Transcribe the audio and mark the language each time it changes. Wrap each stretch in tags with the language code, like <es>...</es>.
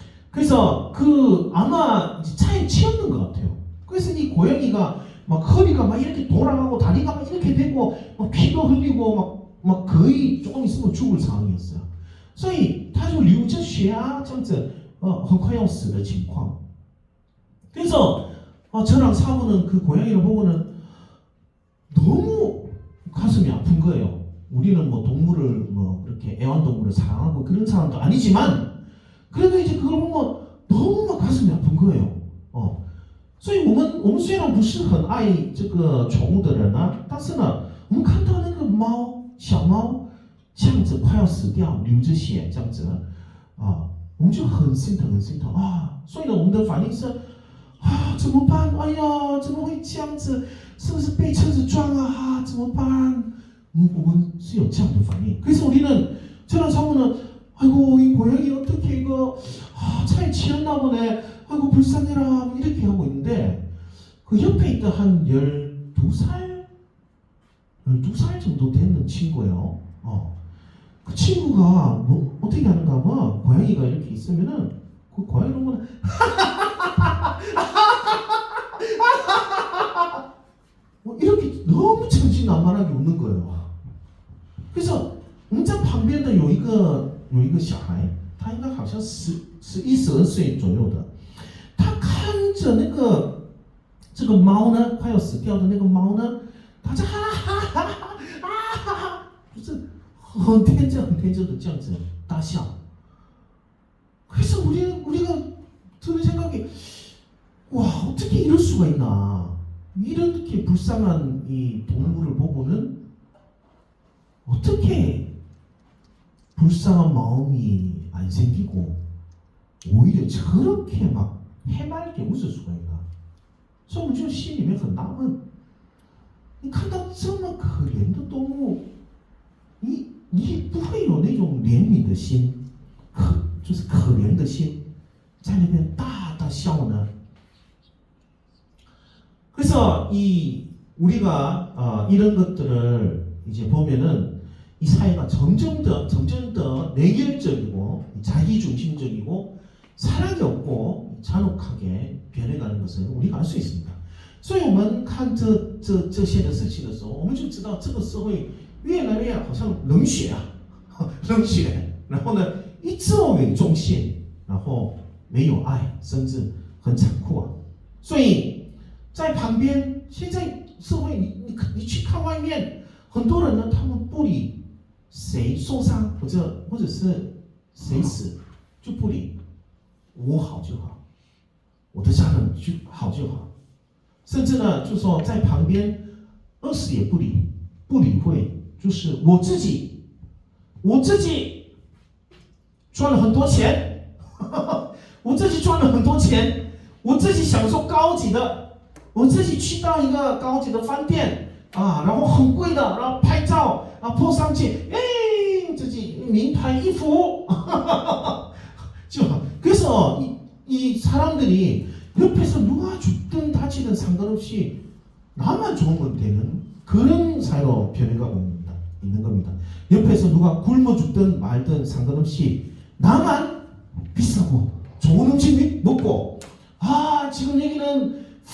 <ko>그래서 아마 차에 치였는 것 같아요. 그래서 이 고양이가 막 허리가 막 이렇게 돌아가고 다리가 막 이렇게 되고 막 피도 흘리고 막 거의 조금 있으면 죽을 상황이었어요.</ko> <zh>所以他就流着血这样子很快要死的情况.</zh> <ko>그래서 저랑 사모는 그 고양이를 보고는 너무 가슴이 아픈 거예요. 우리는 뭐 동물을 뭐 그렇게 애완동물을 사랑하고 그런 사람도 아니지만 그래도 이제 그걸 보면 너무 막 가슴이 아픈 거예요.</ko> <zh>所以我们虽然不是很爱这个宠物的人但是呢，我们看到那个小猫这样子快要死掉，流着血这样子我们就很心疼所以呢，我们的反应是怎么办？哎呀，怎么会这样子？是不是被车子撞怎么办？我们是有这样的反应.</zh> <ko>그래서 우리는 저랑 사모는 아이고 이 고양이 어떻게 이거 차에 치였나 보네. 아이고 불쌍해라 이렇게 하고 있는데 그 옆에 있던 한 12살 정도 되는 친구예요. 그 친구가 뭐 어떻게 하는가 하면 고양이가 이렇게 있으면은 그 고양이를 보면 이렇게 너무 천진난만하게 웃는 거예요. 그래서</ko> <zh>我们在旁边的有一个小孩，他应该好像11、12岁左右的，他看着那个这个猫呢，快要死掉的那个猫呢，他就就是很天真的这样子大笑。</zh> <ko>그래서 우리가 드는 생각이 와 어떻게 이럴 수가 있나 이렇게 불쌍한 이 동물을 보고는 어떻게 불쌍한 마음이 안 생기고 오히려 저렇게 막 해맑게 웃을 수가 있나.</ko> <zh>所以我们就心里面很纳闷，你看到这么可怜的动物，你不会有那种怜悯的心，就是可怜的心，在那边大笑呢。</zh> <ko>그래서 우리가 이런 것들을 이제 보면은 이 사회가 점점 더 내결적이고 자기중심적이고 사랑이 없고 잔혹하게 변해가는 것을 우리가 알 수 있습니다.</ko> <zh>所以我们看这些的事情的时候，我们就知道这个社会越来越好像冷血啊，冷血，然后呢，以自我为中心，然后没有爱，甚至很残酷啊。所以在旁边，现在社会你去看外面，很多人呢，他们不理谁受伤或者是谁死，就不理，我好就好，我的家人就好就好，甚至呢，就说在旁边饿死也不理会，就是我自己赚了很多钱，我自己赚了很多钱，我自己享受高级的，我自己去到一个高级的饭店啊，然后很贵的，然后拍照啊 po上去，哎，自己名牌衣服，就好。</zh> <ko>그래서 이 사람들이 옆에서 누가 죽든 다치든 상관없이 나만 좋으면 되는 그런 사회로 변해가고 있는 겁니다. 옆에서 누가 굶어 죽든 말든 상관없이 나만 비싸고 좋은 음식 먹고 지금 여기는</ko>